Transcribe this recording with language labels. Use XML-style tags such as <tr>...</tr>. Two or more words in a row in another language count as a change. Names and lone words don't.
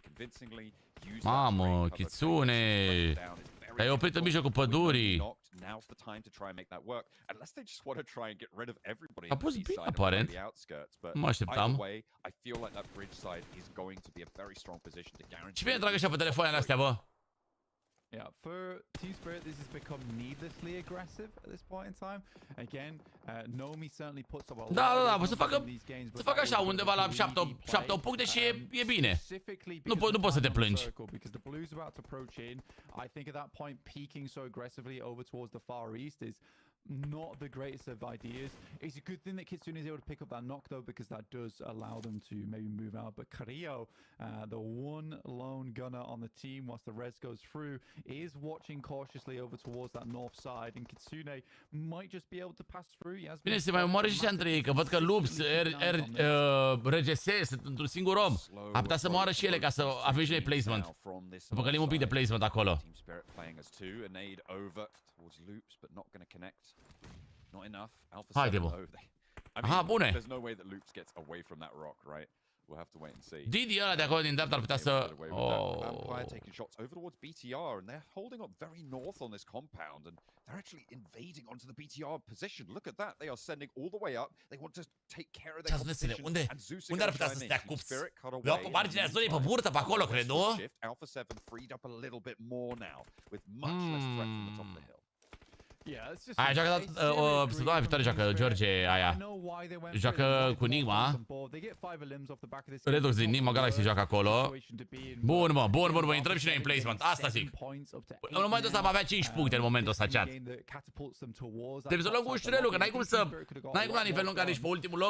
<ro>Mamă, Kitsune! Te-ai oprit în mijlocul pădurii. A pus bine, aparent. Mă așteptam. Și bine trag așa pe telefoanele astea, bă.</ro> <en>Yeah, for Team Spirit, this has become needlessly aggressive at this point in time. Again, Nomi certainly puts up a lot</en> <ro>Da,</ro> <en>of</en> <ro>să facă așa undeva la 7 puncte și e bine. Nu poți să te plângi.</ro> <en>Because the Blues about to approach in, I think at that point peaking so aggressively over towards the far east is not the greatest of ideas. It's a good thing that Kitsune is able to pick up that knock though, because that does allow them to maybe move out. But Carrillo, the one lone gunner on the team whilst the res goes through, is watching cautiously over towards that north side, and Kitsune might just be able to pass through.</en> <ro>Bine, se mai omoară și ăștia între ei, că văd că Loops, RGS sunt într-un singur om. Ar putea să moară și ele ca să avem și noi placement. Să păcălim un pic de placement acolo.</ro> <en>Not enough.</en> <ro>Haide, bă. Aha, bune.</ro> <en>There's no way that Loops gets away from that rock, right? We'll have to wait and see.</en> <ro>Didi ăla de acolo din dreapta ar putea să...</ro> <en>Vampire taking shots over towards BTR, and they're holding up very north on this compound, and they're actually invading onto the BTR position. Look at that. They are sending all the way up. They want to take care of their competition.</en> <ro>Unde ar putea să stea Cups? Vreau pe marginea zonei, pe burtă, pe acolo, cred, nu?</ro> <en>Alpha7 freed up a little bit more now, with much less threat from the top of the hill.</en> <ro>Aia joacă săptămâna viitoare, joacă George aia. Joacă cu Nigma. Redux din Nigma Galaxy joacă acolo. Bun, mă, intrăm și noi în placement. Asta zic. În momentul ăsta am avea 5 puncte în momentul ăsta, chat. Trebuie să luăm cu ușurelul, că n-ai cum la nivelul în care ești pe ultimul loc.</ro>